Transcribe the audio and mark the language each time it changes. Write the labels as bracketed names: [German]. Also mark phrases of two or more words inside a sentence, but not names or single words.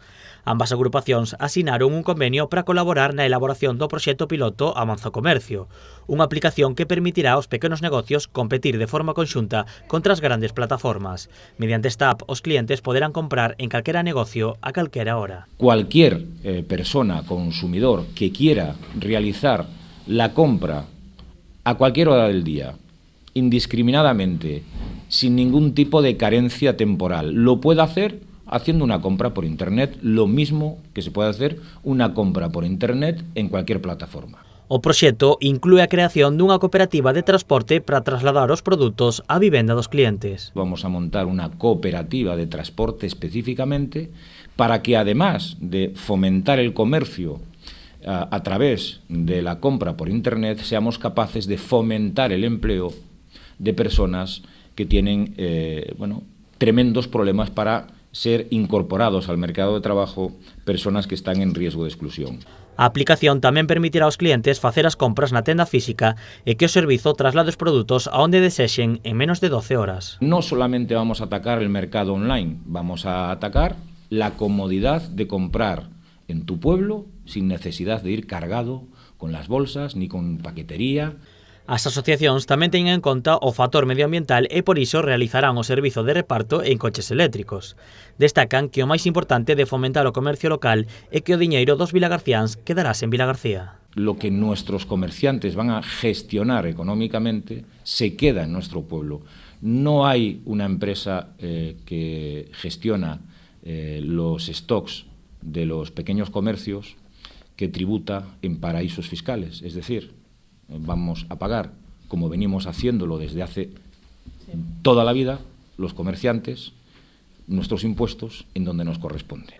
[Galician] Ambas agrupacións asinaron un convenio para colaborar na elaboración do proxecto piloto Avanza Comercio, unha aplicación que permitirá aos pequenos negocios competir de forma conxunta contra as grandes plataformas. Mediante esta app, os clientes poderán comprar en calquera negocio a calquera hora. [Spanish] Cualquier persona, consumidor, que quiera realizar la compra a cualquier hora del día, indiscriminadamente, sin ningún tipo de carencia temporal, lo puede hacer haciendo una compra por Internet, lo mismo que se puede hacer una compra por Internet en cualquier plataforma. [Galician] O proxecto inclúe a creación dunha cooperativa de transporte para trasladar os produtos á vivenda dos clientes. [Spanish] Vamos a montar una cooperativa de transporte específicamente para que, además de fomentar el comercio a través de la compra por Internet, seamos capaces de fomentar el empleo de personas que tienen tremendos problemas para ser incorporados al mercado de trabajo, personas que están en riesgo de exclusión. [Galician] A aplicación tamén permitirá aos clientes facer as compras na tenda física e que o servizo traslade os produtos a onde desexen en menos de 12 horas. [Spanish] No solamente vamos a atacar el mercado online, vamos a atacar la comodidad de comprar en tu pueblo sin necesidad de ir cargado con las bolsas ni con paquetería. [Galician] As asociacións tamén teñen en conta o factor medioambiental e por iso realizarán o servizo de reparto en coches eléctricos. Destacan que o máis importante de fomentar o comercio local é que o diñeiro dos vilagarciáns quedarase en Vilagarcía. [Spanish] Lo que nuestros comerciantes van a gestionar económicamente se queda en nuestro pueblo. No hay una empresa que gestiona los stocks de los pequeños comercios que tributa en paraísos fiscales, es decir, vamos a pagar, como venimos haciéndolo desde hace toda la vida, los comerciantes, nuestros impuestos en donde nos corresponde.